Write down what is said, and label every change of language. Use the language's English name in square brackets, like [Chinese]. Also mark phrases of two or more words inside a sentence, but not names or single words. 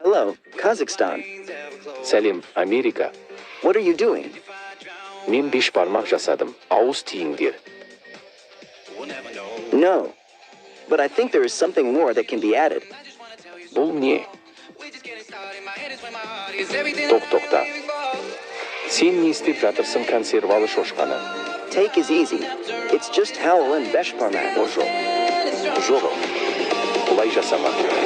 [English] Hello, Kazakhstan. [Kazakh] Сәлем, Америка. [English] What are you doing? [Kazakh] Мен 5 бармақ жасадым. Ауыз тиіңдер. [English] No. But I think there is something more that can be added. [Kazakh] Бұл не? Тоқта. Сен не істеп жатырсың консервалы шошқаны? [English] Take is easy. It's just howl and [Kazakh] бес бармақ. Жоқ. Бұлай жасама.